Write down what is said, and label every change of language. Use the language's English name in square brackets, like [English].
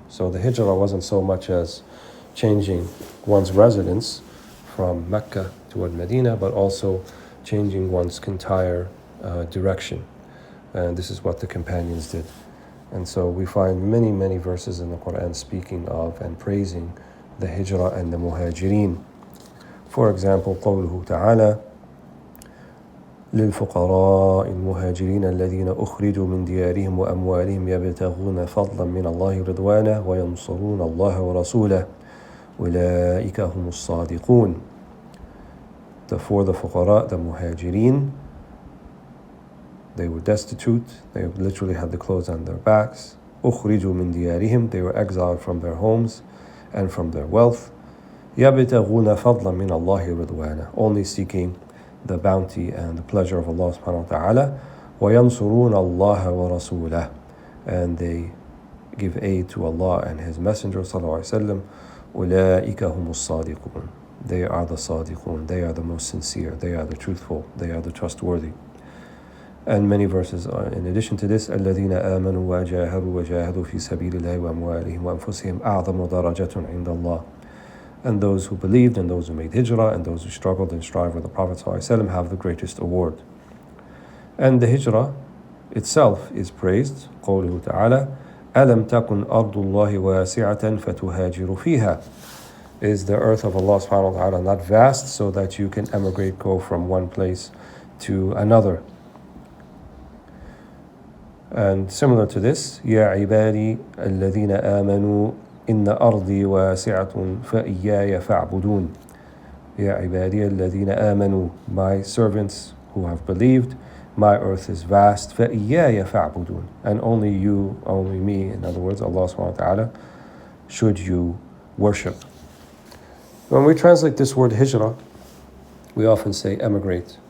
[English] So the hijrah wasn't so much as changing one's residence from Mecca to Al-Madinah, but also changing one's entire direction. And this is what the companions did. And so we find many, many verses in the Quran speaking of and praising the Hijrah and the Muhajirin. For example, [Arabic] قوله تعالى للفقراء المهاجرين الذين أخرجوا من ديارهم وأموالهم يبتغون فضلا من الله رضوانه وينصرون الله ورسوله أولئك هم الصادقون. [English] For the fuqara, the muhajirin, they were destitute, they literally had the clothes on their backs. [Arabic] أخرجوا من ديارهم, [English] they were exiled from their homes and from their wealth. [Arabic] يبتغون فضلا من الله رضوانه, [English] only seeking the bounty and the pleasure of Allah subhanahu wa ta'ala. [Arabic] وينصرون الله ورسوله, [English] and they give aid to Allah and His Messenger sallallahu alaihi wasallam. [Arabic] أولئك هم الصادقون, [English] they are the صادقون, they are the most sincere, they are the truthful, they are the trustworthy. And many verses in addition to this, [Arabic] الذين آمنوا وجاهدوا في سبيل الله وأموالهم وأنفسهم أعظم درجة عند الله. [English] And those who believed and those who made hijrah and those who struggled and strived with the Prophet ﷺ have the greatest award. And the hijrah itself is praised. [Arabic] قوله تعالى ألم تكن أرض الله واسعة فتهاجر فيها. [English] Is the earth of Allah subhanahu wa ta'ala not vast so that you can emigrate, go from one place to another? And similar to this, [Arabic] يا عبادي الذين آمنوا إن أرضي واسعة فإياي فاعبدون. يا عبادي الذين آمنوا, [English] my servants who have believed, my earth is vast, [Arabic] فإياي فاعبدون, [English] and only you, only me, in other words, Allah subhanahu wa ta'ala, should you worship. When we translate this word hijrah, we often say emigrate.